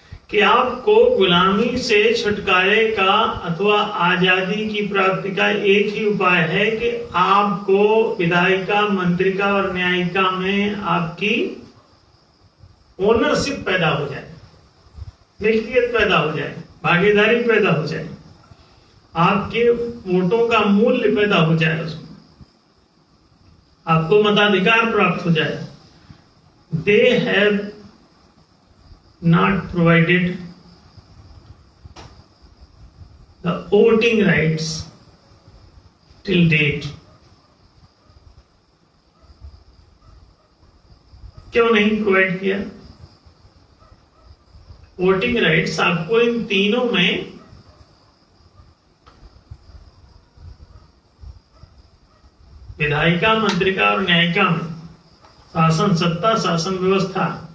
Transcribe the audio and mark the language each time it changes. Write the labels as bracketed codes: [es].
[hi] कि आपको गुलामी से छुटकारे का अथवा आजादी की प्राप्ति का एक ही उपाय है कि आपको विधायिका, मंत्रिका और न्यायिका में आपकी ओनरशिप पैदा हो जाए, मिल्कियत पैदा हो जाए, भागीदारी पैदा हो जाए, आपके वोटों का मूल्य पैदा हो जाए, उसमें आपको मताधिकार प्राप्त हो जाए। [en] They have not provided the voting rights till date. [hi] क्यों नहीं प्रोवाइड किया? वोटिंग राइट्स आपको इन तीनों में विधायिका, मंत्रिका और न्यायिका में शासन सत्ता, शासन व्यवस्था